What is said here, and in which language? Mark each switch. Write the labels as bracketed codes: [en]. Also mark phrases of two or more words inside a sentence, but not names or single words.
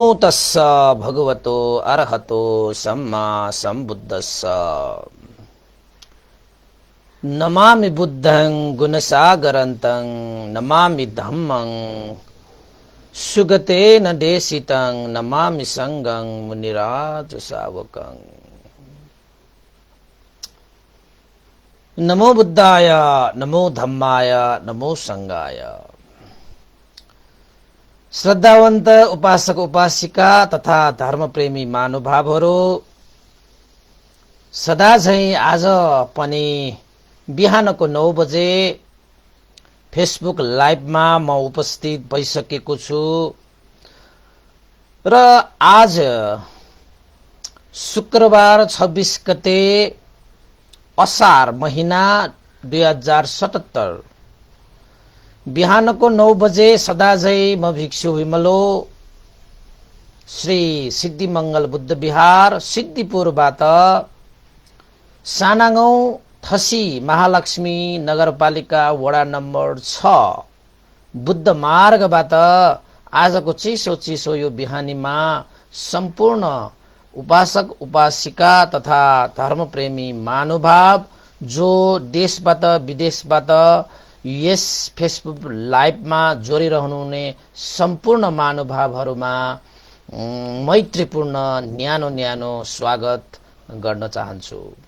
[pi] तस्स भगवतो अरहतो सम्मा सम्बुद्धस्स। नमामि बुद्धं गुणसागरन्तं नमामि धम्मं सुगतेन देशितं नमामि संघं मुनिराज सावकं। नमो बुद्धाय नमो धम्माय नमो संघाय। [ne] श्रद्धावन्त उपासक उपासिका तथा धर्मप्रेमी महानुभावहरू, सदा झैं आज पनि बिहानको 9 बजे फेसबुक लाइभमा म उपस्थित भइसकेको छु र आज शुक्रबार 26 गते असार महिना 2077 बिहानको 9 बजे सदाझै म भिक्षु विमलो श्री सिद्धिमंगल बुद्ध विहार सिद्धिपुरबाट सानागाउँ थसी महालक्ष्मी नगरपालिका वडा नम्बर 6 बुद्ध मार्गबाट आजको चिसो यो बिहानीमा सम्पूर्ण उपासक उपासिका तथा धर्मप्रेमी महानुभाव जो देशबाट विदेशबाट यस फेसबुक लाइभमा जोडिरहनुहुने सम्पूर्ण महानुभावहरूमा मैत्रीपूर्ण न्यानो स्वागत गर्न चाहन्छु।